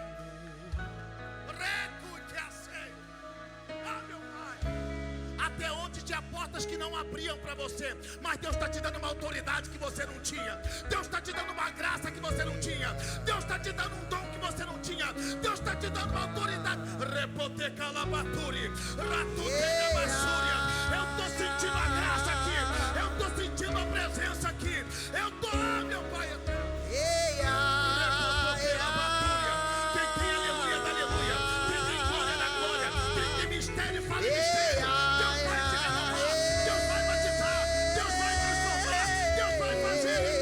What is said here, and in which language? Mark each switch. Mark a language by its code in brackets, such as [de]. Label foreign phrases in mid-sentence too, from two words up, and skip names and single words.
[pt] Retuque a seio. Meu Pai. Até onde tinha portas que não abriam para você, mas Deus está te dando uma autoridade que você não tinha. Deus está te dando uma graça que você não tinha. Deus está te dando um dom que você não tinha. Deus está te dando uma autoridade. Repoteca labaturi, ratuteca massúria. Eu estou sentindo a graça aqui. Eu estou sentindo a presença aqui. Eu estou, meu Pai eterno. Quem tem aleluia da aleluia, quem tem glória da glória, quem tem mistério fala em mistério. Deus vai te renovar, Deus vai batizar, Deus vai transformar, Deus vai fazer.